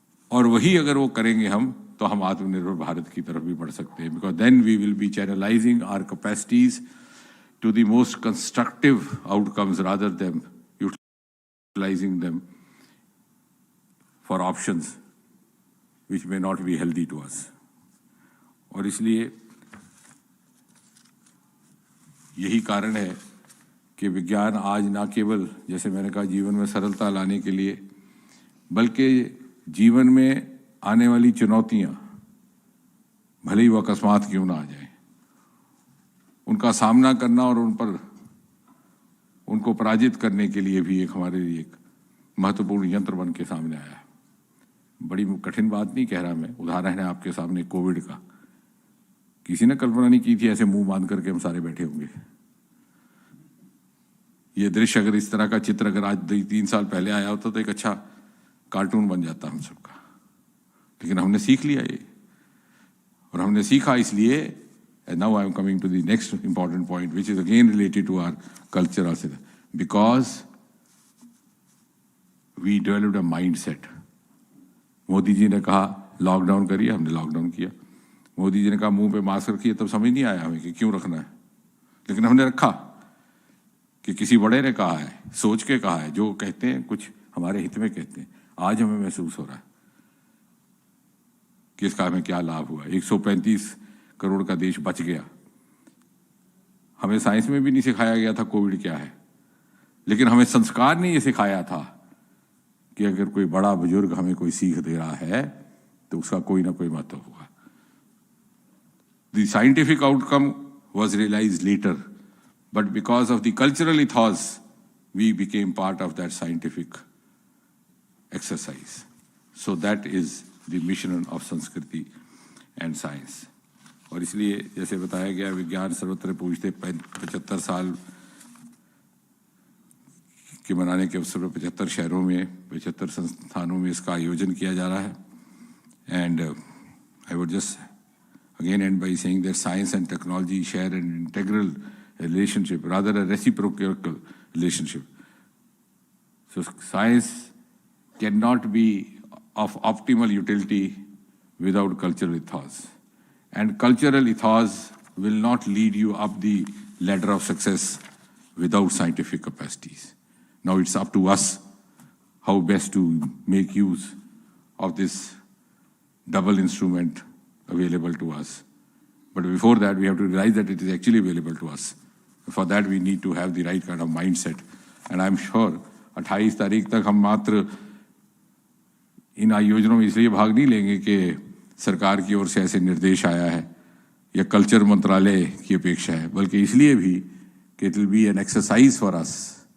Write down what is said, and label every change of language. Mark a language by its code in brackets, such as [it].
[hi] और वही अगर वो करेंगे हम तो हम आत्मनिर्भर भारत की तरफ भी बढ़ सकते हैं, [en] because then we will be channelizing our capacities to the most constructive outcomes rather than utilizing them for options which may not be healthy to us. [hi] और इसलिए यही कारण है कि विज्ञान आज ना केवल जैसे मैंने कहा जीवन में सरलता लाने के लिए, बल्कि जीवन में आने वाली चुनौतियां भले ही वो अकस्मात क्यों ना आ जाए, उनका सामना करना और उनको पराजित करने के लिए भी हमारे लिए एक महत्वपूर्ण यंत्र बन के सामने आया है। बड़ी कठिन बात नहीं कह रहा मैं, उदाहरण है आपके सामने कोविड का। किसी ने कल्पना नहीं की थी ऐसे मुंह बांध करके हम सारे बैठे होंगे। ये दृश्य अगर इस तरह का चित्र अगर आज 3 साल पहले आया होता तो एक अच्छा कार्टून बन जाता हम सबका। लेकिन हमने सीख लिया ये, और हमने सीखा इसलिए, and now I am coming to the next important point, which is again related to our culture also, because we developed a mindset. Modi ji ने कहा लॉकडाउन करिए, हमने लॉकडाउन किया। मोदी जी ने कहा मुंह पे मास्क रखिए, तब समझ नहीं आया हमें कि क्यों रखना है, लेकिन हमने रखा कि किसी बड़े ने कहा है, सोच के कहा है, जो कहते हैं कुछ हमारे हित में कहते हैं। आज हमें महसूस हो रहा है कि इसका हमें क्या लाभ हुआ। 135 करोड़ का देश बच गया। हमें साइंस में भी नहीं सिखाया गया था कोविड क्या है, लेकिन हमें संस्कार ने ये सिखाया था कि अगर कोई बड़ा बुजुर्ग हमें कोई सीख दे रहा है तो उसका कोई ना कोई महत्व होगा। [en] The scientific outcome was realized later, but because of the cultural ethos, we became part of that scientific exercise. So that is the mission of Sanskriti and science. [hi] और इसलिए जैसे बताया गया, विज्ञान सर्वत्र पूज्यते 75 साल के मनाने के अवसर पर 75 शहरों में 75 संस्थानों में इसका आयोजन किया जा रहा है। [en] And I would just again end by saying that science and technology share an integral relationship, rather a reciprocal relationship. So science cannot be of optimal utility without cultural ethos. And cultural ethos will not lead you up the ladder of success without scientific capacities. Now it's up to us how best to make use of this double instrument available to us. But before that, we have to realize that it is actually available to us. For that, we need to have the right kind of mindset. And I'm sure [hi] 28 तारीख तक हम मात्र इन आयोजनों में इसलिए भाग नहीं लेंगे कि सरकार की ओर से ऐसे निर्देश आया है या कल्चर मंत्रालय की अपेक्षा है, बल्कि इसलिए भी कि [en] It will be an exercise for us.